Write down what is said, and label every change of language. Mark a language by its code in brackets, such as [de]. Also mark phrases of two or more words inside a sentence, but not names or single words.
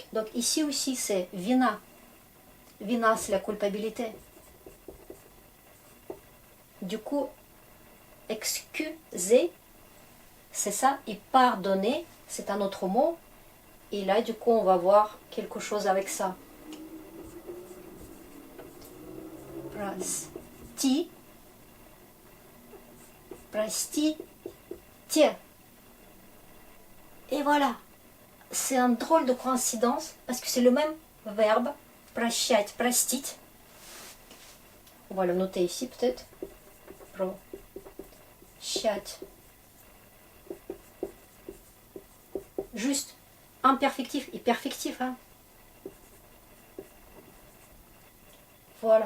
[fr] Donc ici aussi, c'est vina. Vina, c'est la culpabilité. Du coup, excuser, c'est ça. Et pardonner, c'est un autre mot. Et là, du coup, on va voir quelque chose avec ça. [ru] Прости. Простите. [fr] Et voilà. C'est un drôle de coïncidence parce que c'est le même verbe. [ru] Прощать, простить. [fr] On va le noter ici peut-être. [ru] Прощать. [fr] Juste imperfectif et perfectif. Hein. Voilà.